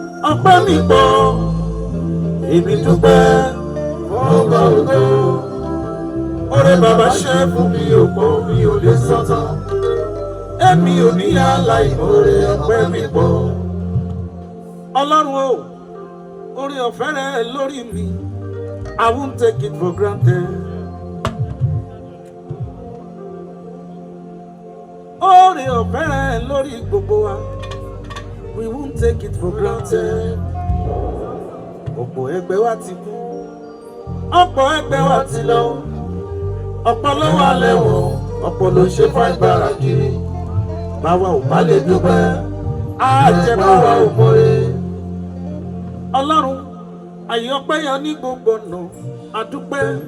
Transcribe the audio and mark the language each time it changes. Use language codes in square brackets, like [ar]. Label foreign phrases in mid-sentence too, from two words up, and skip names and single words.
[yo] Ọpẹ́ mi pọ̀, èmi dúpẹ́, ọba ògo. Oore bàbá ṣe fún mi ò pọ̀, mi ò lè sọ tán. Èmi ò ní aláìmoore, ọpẹ́ mi pọ̀. Ọlọ́run o, oore ọ̀fẹ́ rẹ lórí mi, [en] I won't take it for granted. [yo] Oore ọ̀fẹ́ rẹ lórí gbogbo wa, [en] we won't take it for granted. [yo] Ọ̀pọ̀ ẹgbẹ́ wa ti kú, ọ̀pọ̀ ẹgbẹ́ wa ti lọ, ọ̀pọ̀ ló wà lẹ́wọ̀n, ọ̀pọ̀ ló ṣe fáìbára kiri. Báwa ò bá lè dúpẹ́, á jẹ́ báwa ò mọ̀re. Ọlọ́run, àyè ọpẹ́ yọ ní gbogbo ọ̀nà, a dúpẹ́.